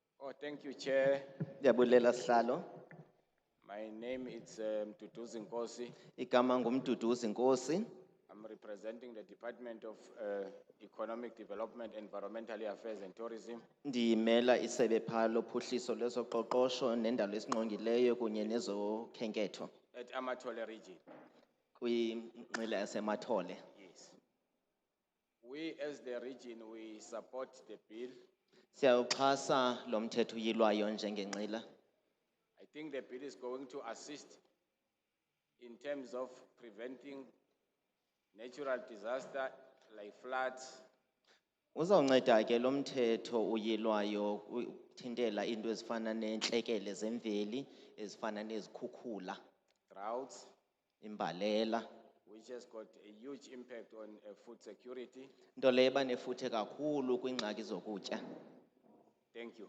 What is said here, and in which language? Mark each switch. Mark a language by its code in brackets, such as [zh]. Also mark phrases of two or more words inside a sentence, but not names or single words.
[en] Oh, thank you, Chair. [xh] Ndiyabulela sihlalo. [en] My name is Mduduzi Nkosi. [xh] Igama ngumduduzi Nkosi. [en] I'm representing the Department of Economic Development, Environmental Affairs and Tourism. [xh] Ndiyimela isebe phaa lophuhliso lwezoqoqosho nendalo esingqongileyo kunye nezokhenketho [en] At Amatole region. [xh] kwingqila yaseMathole. [en] Yes. We as the region, we support the bill. [xh] Siyawuxhasa lo mthetho uyilwayo njengengqila. [en] I think the bill is going to assist in terms of preventing natural disaster like floods, [xh] Uzawunceda ke lo mthetho uyilwayo ukuthintela into ezifana neentlekele zemveli ezifana nezikhukhula, [en] droughts, [xh] imbalela, [en] which has got a huge impact on food security. [xh] nto leyo eba nefuthe kakhulu kwiingxaki zokutya. [en] Thank you.